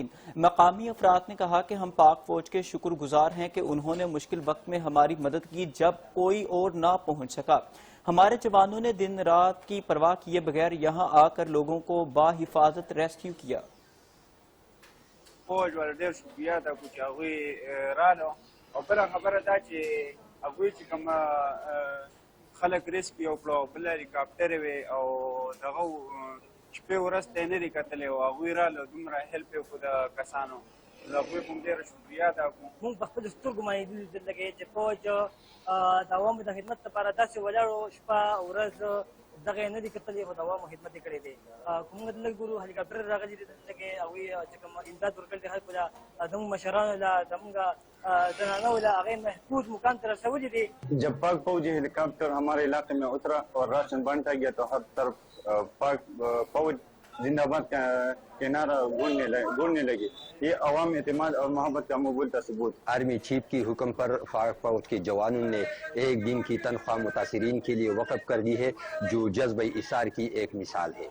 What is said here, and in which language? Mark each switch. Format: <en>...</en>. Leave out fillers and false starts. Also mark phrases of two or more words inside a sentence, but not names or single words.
<ur>مقامی افراد نے کہا کہ ہم پاک فوج کے شکر گزار ہیں کہ انہوں نے مشکل وقت میں ہماری مدد کی جب کوئی اور نہ پہنچ سکا۔ ہمارے جوانوں نے دن رات کی پرواہ کیے بغیر یہاں آ کر لوگوں کو باحفاظت ریسکیو کیا۔</ur> <ps>فوج ول ډېر شکریه ده چې هغوی رالو او بله خبره دا چې هغوی چې کوم خلک ریسکیو کړو بل هلیکاپټرې وې او دغه شپې ورځ ته یې نه دي کتلی او هغوی رالو دومره هیلپ یې وکړو د کسانو د هغوی په هم ډېره شکریه ادا کړو. موږ په خپلو سترګو باندې لیدل لکه چې فوج د عوامو د خدمت لپاره داسې ولاړو شپه ورځ دغه یې نه دي کتلي خو د عوامو خدمت یې کړی دی. که موږ دلته ګورو هلیکاپټر راغلي دي دلته کې هغوی چې کوم امداد ورکړی دی خلکو ته زموږ مشرانو له زموږ زنانو له هغې محفوظ مقام ته رسولي دي.</ps> <ur>جب پاک فوجی ہیلی کاپٹر ہمارے علاقے میں اترا اور راشن بانٹا گیا تو ہر طرف پاک فوج زندہ باد کے نعرہ گونجنے لگی. یہ عوام اعتماد اور محبت کا مقبول ثبوت. آرمی چیف کی حکم پر پاک فوج کے جوانوں نے ایک دن کی تنخواہ متاثرین کے لیے وقف کر دی ہے، جو جذبہ ایثار کی ایک مثال ہے.</ur>